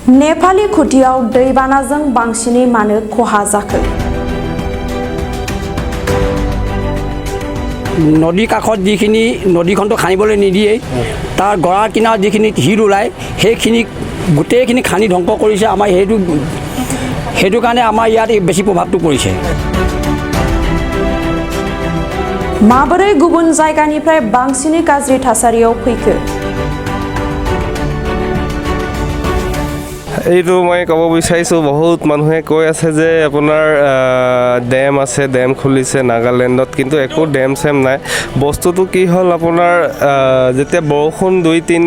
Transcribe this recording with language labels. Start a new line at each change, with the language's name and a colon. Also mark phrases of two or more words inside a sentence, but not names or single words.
Bodo: नेपाली खुटियाव दैबानाजों बांसिनै मानो खहा जाखो?
Assamese: নদী কাষত যিখিনি नदीखनটো খানিবলৈ নিদিয়ে তাৰ গৰাৰ কিনাৰত যিখিনি হিৰ ওলায় সেইখিনি গোটেইখিনি খানি ধ্বংস কৰিছে আমাৰ সেইটো কাৰণে আমাৰ ইয়াত বেছি প্ৰভাৱটো পৰিছে
Bodo: माबोरै गुबुन जायगानिफ्राय बांसिनै गाज्रि थासारियाव फैखो?
Assamese: এইটো মই ক'ব বিচাৰিছোঁ বহুত মানুহে কৈ আছে যে আপোনাৰ ডেম আছে ডেম খুলিছে নাগালেণ্ডত কিন্তু একো ডেম চেম নাই বস্তুটো কি হ'ল আপোনাৰ যেতিয়া বৰষুণ 2-3